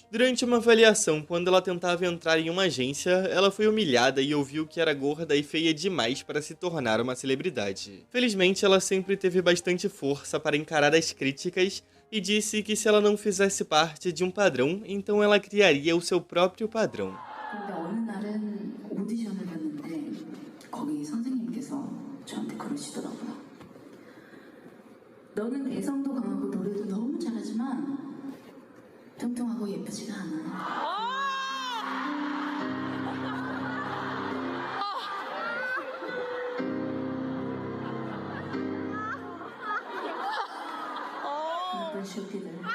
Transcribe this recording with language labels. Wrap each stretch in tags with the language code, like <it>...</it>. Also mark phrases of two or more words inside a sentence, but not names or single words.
<pt>Durante uma avaliação, quando ela tentava entrar em uma agência, ela foi humilhada e ouviu que era gorda e feia demais para se tornar uma celebridade. Felizmente, ela sempre teve bastante força para encarar as críticas, e disse que se ela não fizesse parte de um padrão, então ela criaria o seu próprio padrão.</pt> <ko>근데 어느 날은 오디션을 봤는데 거기 선생님께서 저한테 그러시더라고요. 너는 개성도 강하고 노래도 너무 잘하지만 뚱뚱하고 예쁘지가 않아. 나쁜 쇼피들.</ko>